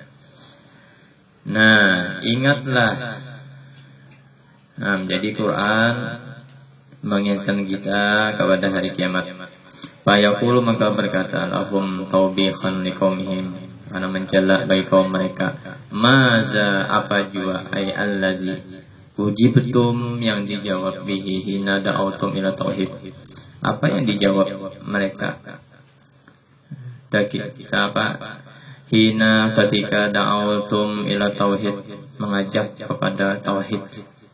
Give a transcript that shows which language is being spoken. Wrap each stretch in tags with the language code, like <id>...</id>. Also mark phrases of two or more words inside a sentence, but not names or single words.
<id>Nah ingatlah. Jadi Quran mengingatkan kita kepada hari kiamat. Fayaqulu maka berkata</id> <ar>لهم توبيخا لقومهم,</ar> <id>karena mencela bagi kaum mereka.</id> <ar>Maza</ar> <id>apa jua</id> <ar>أي الذي أجبتم</ar> <id>yang dijawab</id> <ar>به حين دعوتم إلى التوحيد.</ar> <id>Apa yang dijawab mereka? Kita apa? Hina ketika</id> <ar>دعوتم إلى التوحيد,</ar> <id>mengajak kepada tauhid.</id>